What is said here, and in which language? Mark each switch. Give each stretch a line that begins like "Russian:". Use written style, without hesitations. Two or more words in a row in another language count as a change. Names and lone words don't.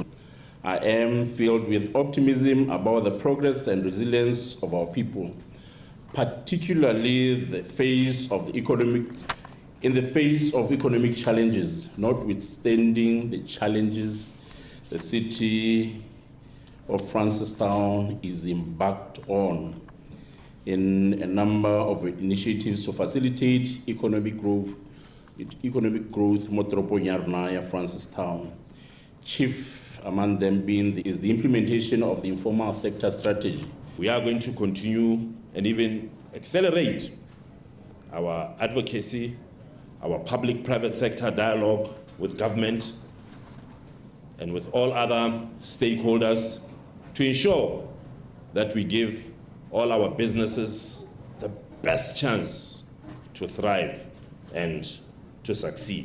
English: I am filled with optimism about the progress and resilience of our people, particularly in the face of economic challenges, notwithstanding the challenges the city of Francistown is embarked on in a number of initiatives to facilitate economic growth
Tswana: mo toropong ya rona ya Francistown.
English: Chief among them is the implementation of the informal sector strategy. We are going to continue and even accelerate our advocacy, our public-private sector dialogue with government and with all other stakeholders to ensure that we give all our businesses the best chance to thrive and to succeed.